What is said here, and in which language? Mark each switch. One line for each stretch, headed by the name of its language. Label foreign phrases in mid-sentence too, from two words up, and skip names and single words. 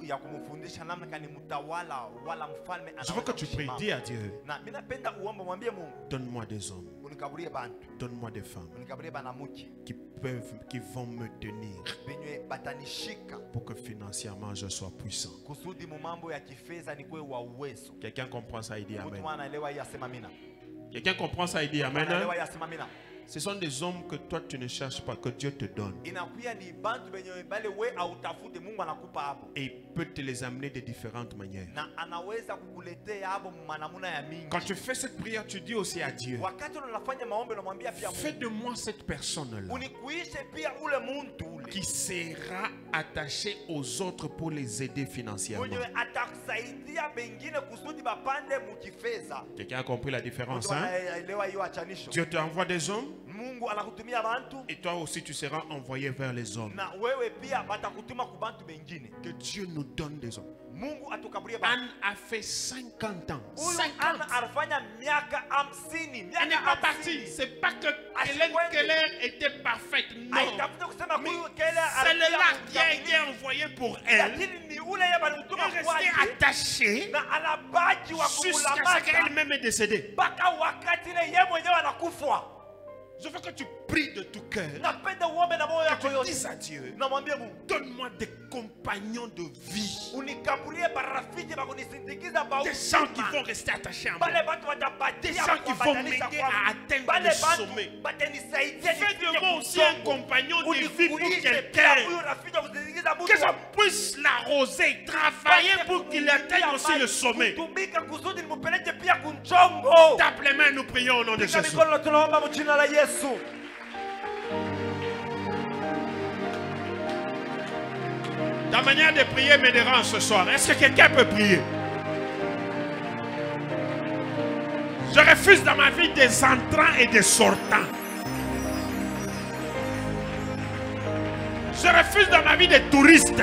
French: Je veux que tu pries, dis à Dieu, donne-moi des hommes, donne-moi des femmes qui vont me tenir pour que financièrement je sois puissant. Quelqu'un comprend ça, il dit Amen. Quelqu'un comprend ça, il dit Amen. Ce sont des hommes que toi tu ne cherches pas, que Dieu te donne.
Swahili: inakuya ni bantu benye bale we autafute, Mungu anakupa hapo.
French: Et il peut te les amener de différentes manières.
Swahili: Na anaweza kukuletea hapo manamuna ya mingi.
French: Quand tu fais cette prière, tu dis aussi à Dieu,
Swahili: Wakati unafanya maombi unamwambia pia Mungu,
French: fais de moi cette personne-là
Swahili: unikuishe pia ule muntu ule
French: qui sera attaché aux autres pour les aider financièrement.
Swahili: mwenye atakusaidia bengine kusudi bapande mukifeza.
French: Quelqu'un a compris la différence,
Swahili: Mtu hein? anaelewa hiyo achanisho.
French: Dieu te envoie des hommes
Swahili: Mungu anakutumia bantu
French: et toi aussi tu seras envoyé vers les hommes.
Swahili: na wewe pia batakutuma ku bantu bengine.
French: Que Dieu nous donne des hommes.
Swahili: Mungu atukabulie bantu.
French: Anne a fait 50 ans.
Swahili: Huyu 50. Ana alifanya miaka 50.
French: Elle
Swahili: Miaka
French: n'est pas
Swahili: 50.
French: partie. C'est pas que Hélène Keller était parfaite. Non.
Swahili: Haitafuta kusema
French: Mais
Swahili: huyu Keller
French: celle-là qui a
Swahili: alikuwa
French: été envoyé pour elle
Swahili: lakini ni ule yeye alimtuma
French: est
Swahili: kwake
French: restée attachée
Swahili: na anabaki wa
French: jusqu'à ce
Swahili: kumulamata
French: qu'elle-même est décédée.
Swahili: mpaka wakati ile yeye mwenyewe anakufa.
French: Je veux que tu pries de tout cœur.
Swahili: Napenda uombe na moyo
French: Que
Swahili: wako
French: tu
Swahili: yote.
French: dises à Dieu,
Swahili: Namwambia Mungu,
French: donne-moi des compagnons de vie.
Swahili: unikabulie barafiki bakunisindikiza ba
French: Des gens qui vont rester attachés à moi.
Swahili: bale bantu watapatia
French: Des gens qui vont
Swahili: kuambatanisha
French: m'aider
Swahili: kwangu.
French: à atteindre
Swahili: Bale
French: le
Swahili: bantu
French: sommet.
Swahili: batanisaidia
French: Fais
Swahili: nifike
French: de moi aussi
Swahili: kusongo.
French: un compagnon de vie pour
Swahili: Unikuishe pia
French: quelqu'un.
Swahili: huyu rafiki wa kusindikiza mtu
French: Que je
Swahili: wa-
French: puisse l'arroser, travailler pour qu'il atteigne aussi le sommet.
Swahili: kutumika kusudi nimupeleke pia kunchongo.
French: Tape les mains, nous prions au nom de
Swahili: Piga
French: Jésus.
Swahili: mikono tunaomba mu jina la Yesu.
French: Ta manière de prier me dérange ce soir. Est-ce que quelqu'un peut prier? Je refuse dans ma vie des entrants et des sortants. Je refuse dans ma vie des touristes.